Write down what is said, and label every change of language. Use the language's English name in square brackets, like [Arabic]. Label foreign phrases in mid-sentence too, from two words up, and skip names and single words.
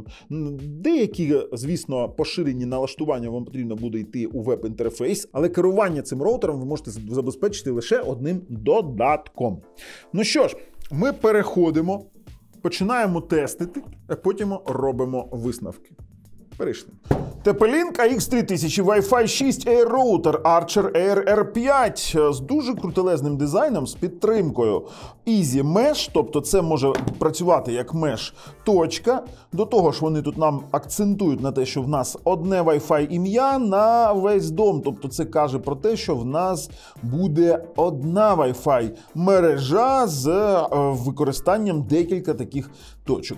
[Ukrainian] Деякі, звісно, поширені налаштування вам потрібно буде йти у веб-інтерфейс, але керування цим роутером ви можете забезпечити лише одним додатком. Ну що ж, ми переходимо, починаємо тестити, а потім робимо висновки. Перейшли. TP-Link AX3000 Wi-Fi 6 Air Router Archer Air R5 з дуже крутелезним дизайном, з підтримкою Easy Mesh, тобто це може працювати як меш-точка. До того ж, вони тут нам акцентують на те, що в нас одне Wi-Fi ім'я на весь дом, тобто це каже про те, що в нас буде одна Wi-Fi мережа з використанням декілька таких точок.